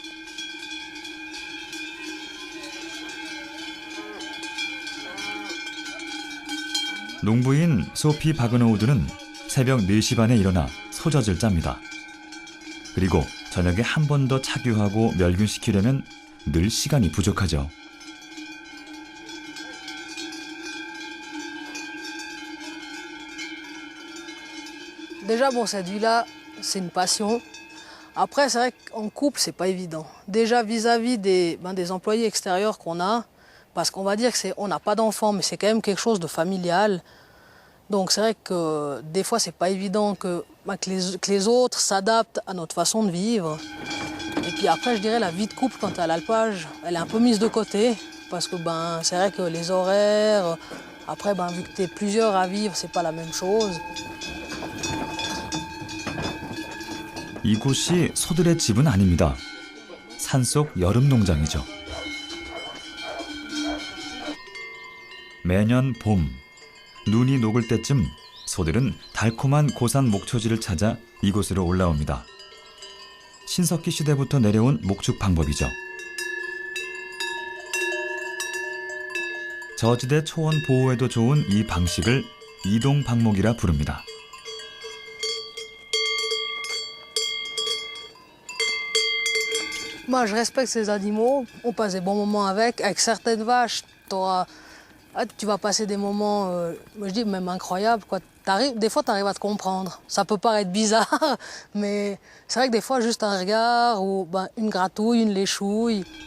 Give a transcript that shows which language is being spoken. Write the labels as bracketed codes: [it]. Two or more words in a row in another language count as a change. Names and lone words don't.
[ko] 농부인 소피 바그노우드는 새벽 4시 반에 일어나 소젖을 짭니다. 그리고 저녁에 한 번 더 착유하고 멸균시키려면 늘 시간이 부족하죠. [fr] Déjà, bon, cette vie-là, c'est une passion. Après, c'est vrai qu'en couple, c'est pas évident. Déjà, vis-à-vis des employés extérieurs qu'on a, parce qu'on va dire qu'on n'a pas d'enfants, mais c'est quand même quelque chose de familial. Donc, c'est vrai que des fois, c'est pas évident que les autres s'adaptent à notre façon de vivre. Et puis après, je dirais, la vie de couple, quand à l'alpage, elle est un peu mise de côté. Parce que c'est vrai que les horaires, après, vu que tu es plusieurs à vivre, c'est pas la même chose. [ko] 이곳이 소들의 집은 아닙니다. 산속 여름 농장이죠. 매년 봄, 눈이 녹을 때쯤 소들은 달콤한 고산 목초지를 찾아 이곳으로 올라옵니다. 신석기 시대부터 내려온 목축 방법이죠. 저지대 초원 보호에도 좋은 이 방식을 이동 방목이라 부릅니다. [fr] Moi, je respecte ces animaux. On passe des bons moments avec. Avec certaines vaches, tu vas passer des moments, moi je dis même incroyables, quoi. Des fois, tu arrives à te comprendre. Ça peut paraître bizarre, mais c'est vrai que des fois, juste un regard ou une gratouille, une léchouille.